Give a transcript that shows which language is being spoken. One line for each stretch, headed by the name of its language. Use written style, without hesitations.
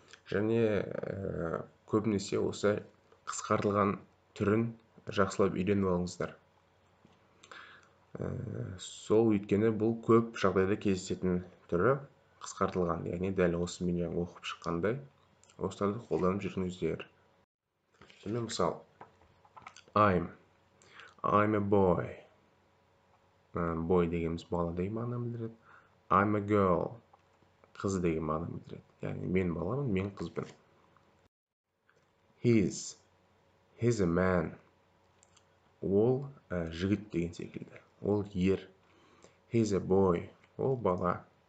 Kazakh: Және көбінесе осы қысқартылған түрін жақсылап үйреніп алыңыздар. Сол өйткені бұл көп жағдайда кездесетін түрі қысқартылған, яғни дәл осы мен оқып шыққандай осыларды қолданып жүріңіздер. Сонымен мысал,
English: I'm a boy.
Kazakh: Boy дегеніміз бала деген мағынаны білдіреді.
English: I'm a girl.
Kazakh: Қыз деген мағынаны білдіреді. Яғни мен баламын, мен қызбын.
English: He's a man.
Kazakh: Ол жігіт деген секілді. Ол ер.
English: He's a boy.
Kazakh: Ол бала.